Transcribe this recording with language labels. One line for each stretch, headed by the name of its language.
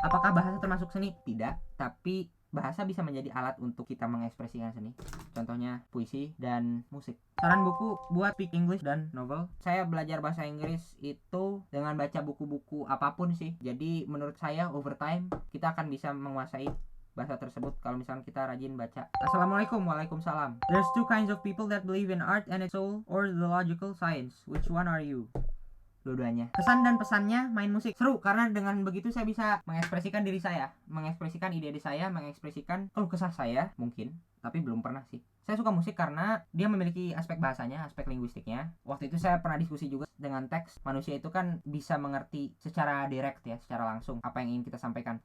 Indonesian: Apakah bahasa termasuk seni? Tidak, tapi bahasa bisa menjadi alat untuk kita mengekspresikan seni. Contohnya puisi dan musik. Saran buku buat speak English dan novel. Saya belajar bahasa Inggris itu dengan baca buku-buku apapun sih. Jadi menurut saya over time kita akan bisa menguasai bahasa tersebut kalau misalnya kita rajin baca. Assalamualaikum. Waalaikumsalam.
English: There's two kinds of people that believe in art and its soul or the logical science. Which one are you?
Indonesian: Dua-duanya. Kesan dan pesannya main musik seru karena dengan begitu saya bisa mengekspresikan diri saya, mengekspresikan ide-ide saya, mengekspresikan kesah saya mungkin, tapi belum pernah sih. Saya suka musik karena dia memiliki aspek bahasanya, aspek linguistiknya. Waktu itu saya pernah diskusi juga dengan teks. Manusia itu kan bisa mengerti secara direct ya, secara langsung apa yang ingin kita sampaikan.